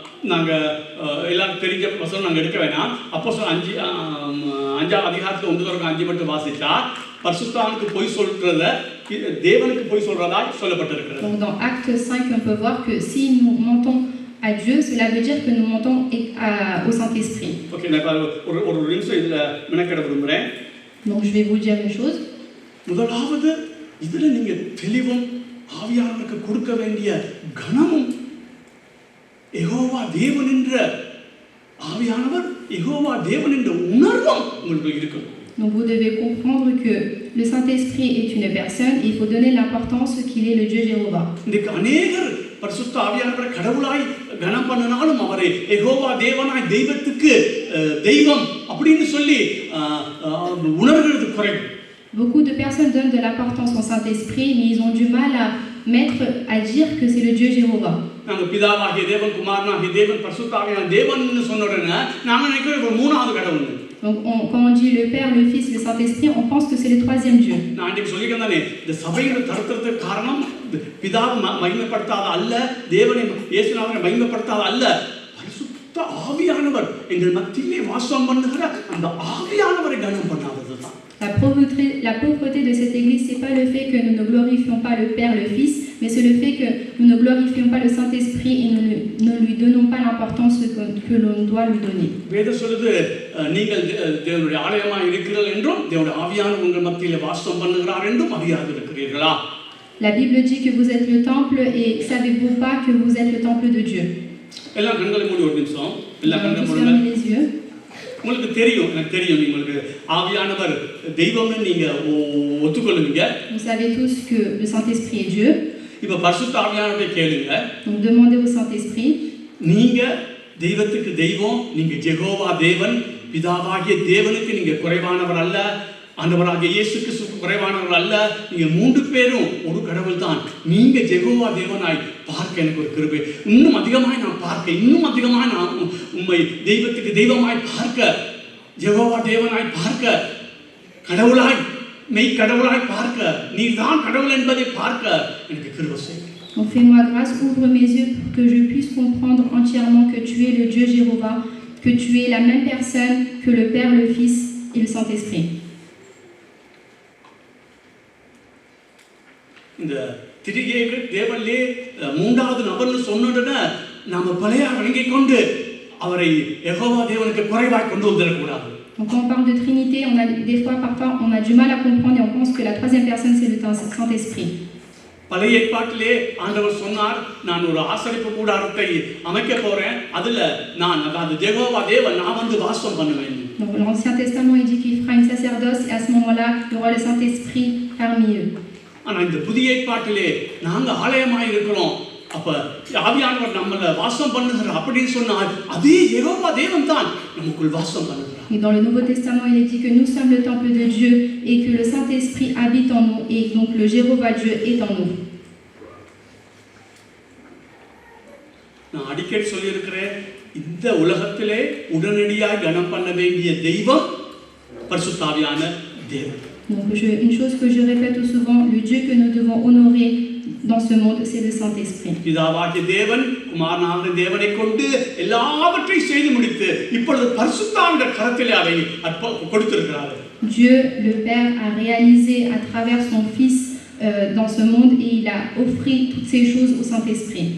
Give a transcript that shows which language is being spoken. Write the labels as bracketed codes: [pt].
[ta] நாங்க எல்லாரும் தெரிஞ்ச வசனம் நாங்க எடுக்க வேணாம். அப்போஸ்தலர் 5ஆம் அதிகாரத்துல 1-5 மட்டும் வாசிச்சா பரிசுத்தானுக்கு பொய் சொல்றத தேவனுக்கு பொய் சொல்றதா சொல்லப்பட்டிருக்கிறது. [fr] Donc dans Acte 5 on peut voir que si nous mentons à Dieu, cela veut dire que nous mentons au Saint-Esprit. [ta] OK, நான் ஒரு நிமிஷம் இதுல மெனக்கெட விரும்புறேன். [fr] Donc je vais vous dire une chose. [ta] முதலாவது இதுல நீங்க தெளிவும் ஆவியானவருக்கு கொடுக்க வேண்டிய கனமும் யெகோவா தேவன் என்ற ஆவியானவர் யெகோவா தேவன் என்ற உணர்வும் உங்களுக்கு இருக்கணும். [fr] Donc vous devez comprendre que le Saint-Esprit est une personne et il faut donner l'importance qu'il est le Dieu Jéhovah. [ta] இன்னைக்கு अनेகர் பரிசுத்த ஆவியானவரை கடவுளாய் கனம் பண்ணனாலும் அவரை யெகோவா தேவனாய் தெய்வத்துக்கு தெய்வம் அப்படினு சொல்லி உணர்கிறது குறைவு. [fr] Beaucoup de personnes donnent de l'importance au Saint-Esprit, mais ils ont du mal à dire que c'est le Dieu Jéhovah. [ta] நாங்க பிதாவாகிய தேவன், குமாரனாகிய தேவன், பரிசுத்த ஆவியான தேவன்னு சொன்ன உடனே நாங்க நினைக்கிறோம் ஒரு மூணாவது கடவுள். [fr] Donc quand on dit le Père, le Fils, le Saint-Esprit, on pense que c'est le troisième Dieu. [ta] நான் இன்னைக்கு சொல்லிக்கிறேனே, இந்த சபையோட தரத்திற்கு காரணம் பிதாவை மகிமைப்படுத்தாத அல்ல, தேவனை இயேசுநாதனை மகிமைப்படுத்தாத அல்ல, பரிசுத்த ஆவியானவர் எங்கள் மத்தியிலே வாசம் பண்ணுகிற அந்த ஆவியானவரை கனம் பண்ணாததுதான். [fr] La pauvreté de cette église, c'est pas le fait que nous ne glorifions pas le Père, le Fils, mais c'est le fait que nous ne glorifions pas le Saint-Esprit et nous ne lui donnons pas l'importance que l'on doit lui donner. [ta] வேதம் சொல்லுது, நீங்கள் தேவனுடைய ஆலயமாய் இருக்கிறீர்கள் என்றும் தேவனுடைய ஆவியானவர் உங்கள் மத்தியிலே வாசம் பண்ணுகிறார் என்றும் அறியாதிருக்கிறீர்களா? [fr] La Bible dit que vous êtes le temple et savez-vous pas que vous êtes le temple de Dieu? [ta] எல்லாம் கண்களை மூடி ஒரு நிமிஷம். எல்லாம் கண்களை மூடுங்க. உங்களுக்கு தெரியும், எனக்கு தெரியும், உங்களுக்கு ஆவியானவர் தெய்வம்னு நீங்க ஒத்துக்கொள்ளுவீங்க. [fr] Vous savez tous que le Saint-Esprit est Dieu. [ta] இப்ப பரிசுத்த ஆவியானவரை கேளுங்க. [fr] Donc demandez au Saint-Esprit. [ta] நீங்க தெய்வத்துக்கு தெய்வம், நீங்க யெகோவா தேவன், பிதாவாகிய தேவனுக்கு நீங்க குறைவானவர் அல்ல, ஆண்டவராகிய இயேசுக்கு குறைவானவர் அல்ல. நீங்க மூன்று பேரும் ஒரு கடவுள் தான். நீங்க யெகோவா தேவனாய் பார்க்க எனக்கு ஒரு கிருபை. இன்னும் அதிகமாய் நான் பார்க்க, இன்னும் அதிகமாய் நான் உம்மை தெய்வத்துக்கு தெய்வமாய் பார்க்க, யெகோவா தேவனாய் பார்க்க, கடவுளாய் மெய் கடவுளாய் பார்க்க, நீதான் கடவுள் என்பதை பார்க்க எனக்கு கிருபை செய்யுங்க. [fr] Donc fais-moi grâce, ouvre mes yeux pour que je puisse comprendre entièrement que tu es le Dieu Jéhovah, que tu es la même personne que le Père, le Fils et le Saint-Esprit. [ta] இந்த திரிகேக தேவனிலே மூன்றாவது நபர்னு சொன்னோடனே நாம பழைய வணங்கிக் கொண்டு அவரை யெகோவா தேவனுக்கு குறைவாய் கொண்டு வந்துடக்கூடாது. [fr] Donc quand on parle de Trinité, on a des fois, parfois, on a du mal à comprendre et on pense que la troisième personne c'est le Saint-Esprit. [ta] பழைய ஏற்பாட்டிலே ஆண்டவர் சொன்னார், நான் ஒரு ஆசரிப்பு கூடாரத்தை அமைக்க போறேன், அதுல நான் அதாவது யெகோவா தேவன் நான் வந்து வாசம் பண்ணுவேன். [fr] Donc l'Ancien Testament il dit qu'il fera une sacerdoce et à ce moment-là il y aura le Saint-Esprit parmi eux. [ta] ஆனா இந்த புதிய ஏற்பாட்டிலே நாங்க ஆலயமாய் இருக்கிறோம், அப்ப ஆவியானவர் நம்மள வாசம் பண்ணுகிறார் அப்படின்னு சொன்னால் அதே யெகோவா தேவன் தான் நமக்குள் வாசம் பண்ணுகிறார். [fr] Et dans le Nouveau Testament, il est dit que nous sommes le temple de Dieu et que le Saint-Esprit habite en nous et donc le Jéhovah Dieu est en nous. [ta] நான் அடிக்கடி சொல்லியிருக்கிறேன், இந்த உலகத்திலே உடனடியாக கனம் பண்ண வேண்டிய தெய்வம் பரிசுத்த ஆவியான தேவன். [fr] Donc une chose que je répète souvent, le Dieu que nous devons honorer dans ce monde, c'est le Saint-Esprit. [ta] பிதாவாகிய தேவன் குமாரனாகிய தேவனை கொண்டு எல்லாவற்றையும் செய்து முடித்து இப்பொழுது பரிசுத்த ஆவியின் கரத்திலே அதை கொடுத்திருக்கிறார். [fr] Dieu le Père a réalisé à travers son Fils dans ce monde et il a offert toutes ces choses au Saint-Esprit.